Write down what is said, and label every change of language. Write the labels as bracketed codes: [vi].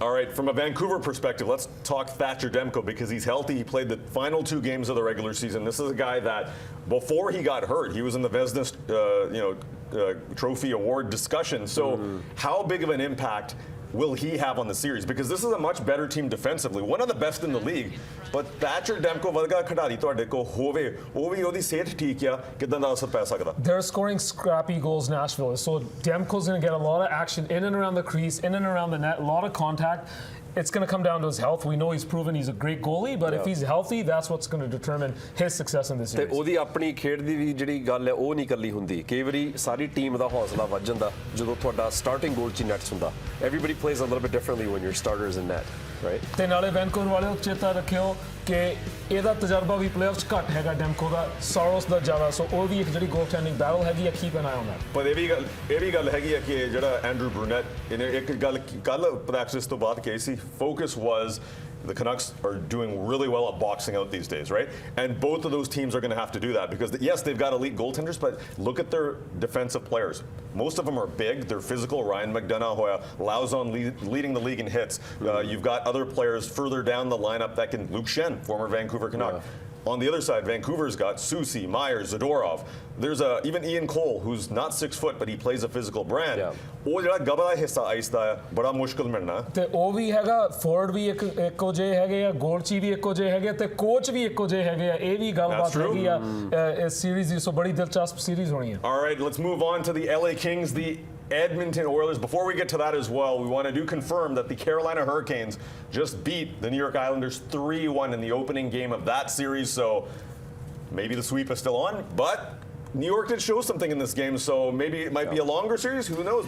[en] All right, from a Vancouver perspective, let's talk Thatcher Demko because he's healthy. He played the final 2 games of the regular season. This is a guy that, before he got hurt, he was in the Vezina, Trophy Award discussion. So, how big of an impact will he have on the series? Because this is a much better team defensively, one of the best in the league. [pa] But Thatcher Demko ਵਰਗਾ ਖਿਡਾਰੀ ਤੁਹਾਡੇ ਕੋ ਹੋਵੇ ਉਹ ਵੀ ਉਹਦੀ ਸਿਹਤ ਠੀਕ ਆ ਕਿਦਾਂ ਦਾ ਅਸਰ ਪੈ ਸਕਦਾ [en] They're scoring scrappy goals, Nashville. So Demko's going to get a lot of action in and around the crease, in and around the net, a lot of contact. It's going to come down to his health. We know he's proven he's a great goalie, but if he's healthy, that's what's going to determine his success in this [pa] ਤੇ [en] series. [pa] ਉਹਦੀ ਆਪਣੀ ਖੇਡ ਦੀ ਵੀ ਜਿਹੜੀ ਗੱਲ ਹੈ ਉਹ ਨਹੀਂ ਇਕੱਲੀ ਹੁੰਦੀ ਕਈ ਵਾਰੀ ਸਾਰੀ ਟੀਮ ਦਾ ਹੌਸਲਾ ਵੱਧ ਜਾਂਦਾ ਜਦੋਂ ਤੁਹਾਡਾ ਸਟਾਰਟਿੰਗ ਗੋਲ 'ਚ ਨੈਟਸ ਹੁੰਦਾ [en] everybody plays a little bit differently when your starters in net, right? [pa] ਤੇ ਨਾਲੇ ਵੈਨਕੂਵਰ ਵਾਲਿਓ ਚੇਤਾ ਰੱਖਿਓ ਕਿ ਇਹਦਾ ਤਜਰਬਾ ਵੀ ਪਲੇਆਫ 'ਚ ਘੱਟ ਹੈਗਾ ਡੈਮਕੋ ਦਾ ਸੌਰੋਸ ਦਾ ਜ਼ਿਆਦਾ ਸੋ ਉਹ ਵੀ ਇੱਕ ਜਿਹੜੀ ਗੋਲ ਟੈਂਡਿੰਗ ਬੈਟਲ ਹੈਗੀ ਆ [en] keep an eye on that [pa] ਪਰ ਇਹ ਵੀ ਗੱਲ ਹੈਗੀ ਆ ਕਿ ਜਿਹੜਾ ਐਂਡਰੂ ਬਰੂਨੈਟ ਇਹਨੇ ਇੱਕ ਗੱਲ ਕੱਲ ਪ੍ਰੈਕਟਿਸ ਤੋਂ ਬਾਅਦ ਕਹੀ ਸੀ [en] Focus was the Canucks are doing really well at boxing out these days, right? And both of those teams are going to have to do that because, yes, they've got elite goaltenders, but look at their defensive players. Most of them are big, they're physical. Ryan McDonough, Lauzon leading the league in hits. You've got other players further down the lineup that can, Luke Shen, former Vancouver Canuck. On the other side, Vancouver's got Soucy, Myers, Zadorov. There's even Ian Cole, who's not 6 foot, but he plays a physical brand. [pa] ਉਹ ਜਿਹੜਾ ਗਬਲਾ ਹਿੱਸਾ ice ਦਾ ਹੈ ਬੜਾ ਮੁਸ਼ਕਲ ਮਿਲਣਾ ਤੇ ਉਹ ਵੀ ਹੈਗਾ ਫੋਰਵਰਡ ਵੀ ਇੱਕੋ ਜਿਹੇ ਹੈਗੇ ਆ ਗੋਲਚੀ ਵੀ ਇੱਕੋ ਜਿਹੇ ਹੈਗੇ ਤੇ ਕੋਚ ਵੀ ਇੱਕੋ ਜਿਹੇ ਹੈਗੇ ਆ ਇਹ ਵੀ ਗੱਲਬਾਤ ਹੈਗੀ ਆ ਇਸ ਸੀਰੀਜ਼ ਦੀ ਸੋ ਬੜੀ ਦਿਲਚਸਪ ਸੀਰੀਜ਼ ਹੋਣੀ ਹੈ [en] All right, let's move on to the LA Kings, the Edmonton Oilers. Before we get to that as well, we want to confirm that the Carolina Hurricanes just beat the New York Islanders 3-1 in the opening game of that series, so maybe the sweep is still on, but New York did show something in this game, so maybe it might be a longer series. Who knows?